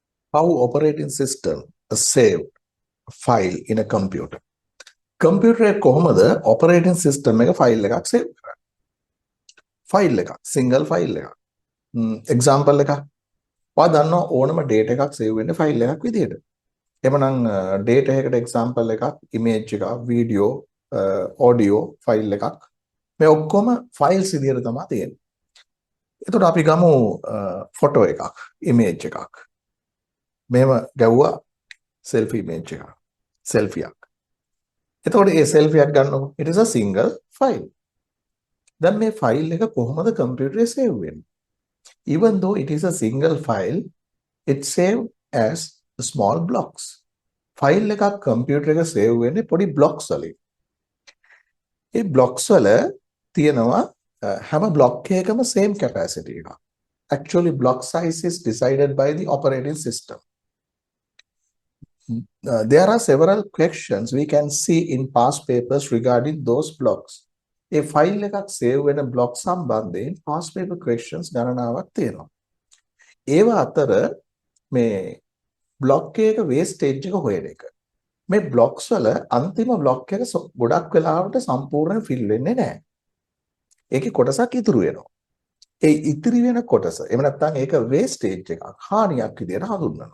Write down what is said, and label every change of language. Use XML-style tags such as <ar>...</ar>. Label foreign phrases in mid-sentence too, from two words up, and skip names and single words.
<en>How operating system save file in a computer.</en> <si>Computer එක කොහොමද</si> <en>operating system</en> <si>එක file එකක් save කරන්නේ? file එකක්</si> <en>single file</en> <si>එකක්. example එකක්. ඔයා දන්නවා ඕනම data එකක් save වෙන්නේ file එකක් විදියට. එhmenan data එකකට example එකක් image එකක්</si> <en>video audio file</en> <si>එකක් මේ ඔක්කොම files විදියට තමයි තියෙන්නේ. එතකොට අපි ගමු photo එකක් image එකක්. මෙහෙම ගැව්වා selfie image එකක්. selfie එකක්. එතකොට මේ selfie එකක් ගන්නකො</si> <en>it is a single file.</en> <si>දැන් මේ file එක කොහොමද computer එකේ save වෙන්නේ?</si> <en>Even though it is a single file, it saved as small blocks.</en> <si>file එකක් computer එක save වෙන්නේ පොඩි blocks වලින්. ඒ blocks වල තියෙනවා හැම block එකකම</si> <en>same capacity</en> <si>එකක්.</si> <en>Actually block size is decided by the operating system. There are several questions we can see in past papers regarding those blocks.</en> <si>ඒ file එකක් save වෙන block සම්බන්ධයෙන්</si> <en>past paper questions</en> <si>ගණනාවක් තියෙනවා. ඒවා අතර මේ block එකක wastage එක හොයන එක. මේ blocks වල අන්තිම block එක ගොඩක් වෙලාවට සම්පූර්ණයෙන් fill වෙන්නේ නැහැ. ඒකේ කොටසක් ඉතුරු වෙනවා. ඒ ඉතිරි වෙන කොටස එහෙම නැත්නම් ඒක wastage එකක් හානියක් විදියට හඳුන්වනවා.</si>